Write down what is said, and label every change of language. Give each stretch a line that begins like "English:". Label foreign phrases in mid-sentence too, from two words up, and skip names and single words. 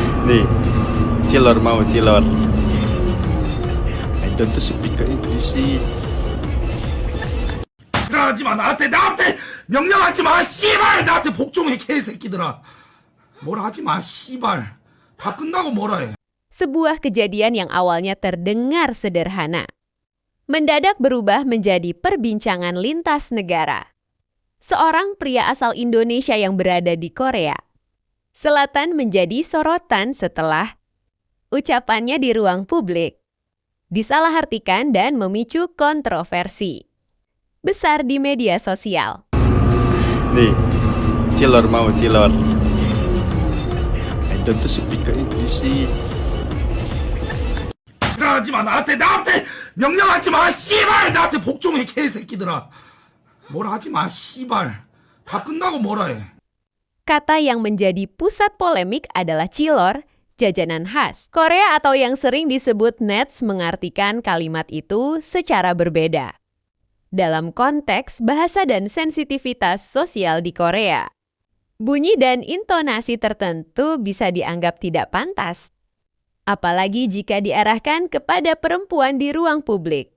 Indonesian: nih, cilor mau cilor.
English: I don't speak English.
Korean: 하지마 나한테 명령하지 마 씨발 나한테 복종해 개새끼들아 뭐라 하지 마 씨발 다 끝나고 뭐라 해.
Indonesian: Sebuah kejadian yang awalnya terdengar sederhana, mendadak berubah menjadi perbincangan lintas negara. Seorang pria asal Indonesia yang berada di Korea Selatan menjadi sorotan setelah ucapannya di ruang publik disalahartikan dan memicu kontroversi besar di media sosial. nih, cilor mau cilor.
English: I don't speak English.
Korean: 하지마 나한테 명령하지 마 씨발 나한테 복종해 개새끼들아 뭐라 하지 마 씨발 다 끝나고 뭐라 해.
Indonesian: Kata yang menjadi pusat polemik adalah cilor, jajanan khas Korea atau yang sering disebut nets mengartikan kalimat itu secara berbeda dalam konteks bahasa dan sensitivitas sosial di Korea. Bunyi dan intonasi tertentu bisa dianggap tidak pantas, apalagi jika diarahkan kepada perempuan di ruang publik.